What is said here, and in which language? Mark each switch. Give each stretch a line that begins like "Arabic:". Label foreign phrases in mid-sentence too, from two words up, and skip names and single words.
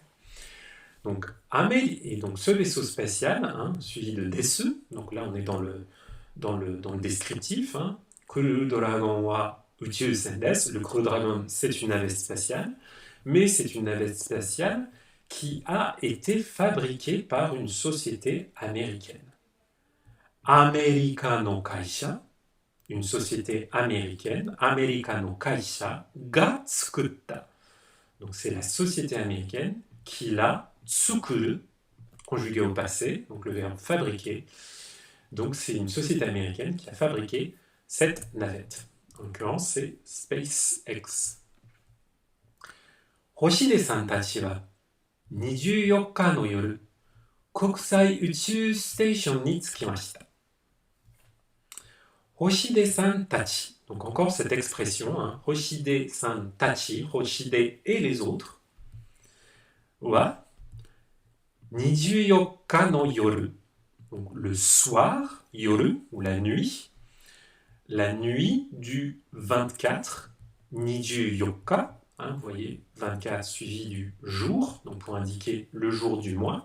French: Donc, et donc ce vaisseau spatial, suivi de desu, donc là on est dans le descriptif,
Japanese: Crew Dragon wa Uchusen desu.
French: Le Crew Dragon, c'est une navette spatiale, mais c'est une navette spatiale qui a été fabriquée par une société américaine.
Japanese: アメリカの会社,
French: une société américaine,
Japanese: アメリカの会社が作った.
French: Donc c'est la société américaine qui l'a tsukuru, conjugué au passé, donc le verbe fabriquer. Donc c'est une société américaine qui a fabriqué cette navette. En l'occurrence, c'est SpaceX.
Japanese: 星出さんたちは 24日の夜、国際宇宙ステーションに着きました。星出さんたち.
French: Donc encore cette expression,
Japanese: 星出さんたち,
French: Hoshide et les autres.
Japanese: は24日の夜.
French: Donc le soir, yoru, ou la nuit du 24, 24, vous voyez, 24 suivi du jour, donc pour indiquer le jour du mois.